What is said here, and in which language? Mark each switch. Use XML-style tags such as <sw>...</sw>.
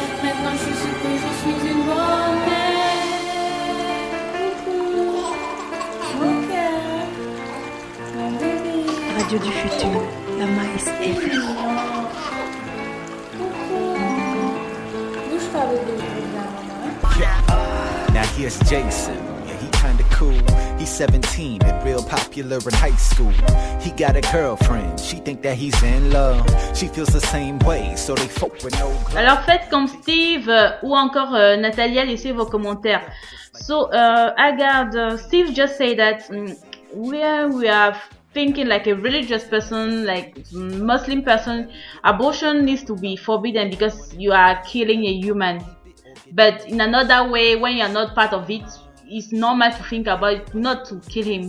<fr>Maintenant je sais que je suis une bonne mère. Mon cœur, mon bébé. Radio du futur, la Maïs FM. Bouge pas bébé, je regarde maman.</fr> <en>Now here's Jason. Yeah, he kinda cool. He's 17 and real popular in high school. He got a girlfriend. She think that he's in love. She feels the same way, so they fuck with no gloves.</en> <fr>Alors faites comme Steve ou encore Natalia, laissez vos commentaires.</fr> <en>So I got Steve just say that we are thinking like a religious person, like Muslim person, abortion needs to be forbidden because you are killing a human. But in another way, when you are not part of it, it's normal to think about it, not to kill him.</en>